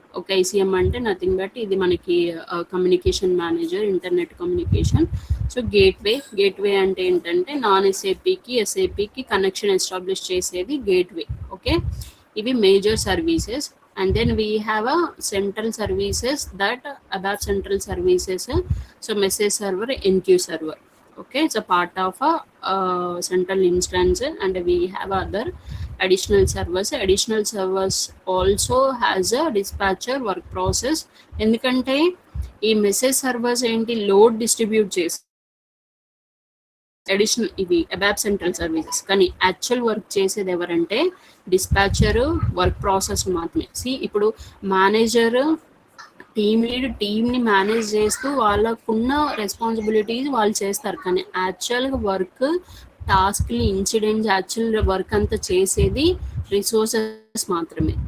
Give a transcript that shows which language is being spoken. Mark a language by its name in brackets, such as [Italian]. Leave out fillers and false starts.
[Telugu] ఒక ఐసిఎం అంటే [English] nothing but [Telugu] ఇది మనకి communication manager, internet communication. So gateway అంటే ఏంటంటే నాన్ ఎస్ఏపికి కనెక్షన్ ఎస్టాబ్లిష్ చేసేది గేట్వే. ఓకే, ఇవి major services. [English] And then we have a central services that above central services, so message server, NQ server. Okay, it's a part of a central instance, and we have other additional servers also has a dispatcher work process. [Telugu] ఎందుకంటే ఈ message servers ఏంటి, load distribute చేసి additional ఇవి అబాబ్ central services, కానీ actual work చేసేది ఎవరంటే dispatcher work process మాత్రమే. ఇప్పుడు మేనేజర్, టీమ్ లీడ్ టీమ్ని మేనేజ్ చేస్తూ వాళ్ళకున్న రెస్పాన్సిబిలిటీస్ వాళ్ళు చేస్తారు, కానీ యాక్చువల్గా వర్క్, టాస్క్లు, ఇన్సిడెంట్స్, యాక్చువల్ వర్క్ అంతా చేసేది రిసోర్సెస్ మాత్రమే.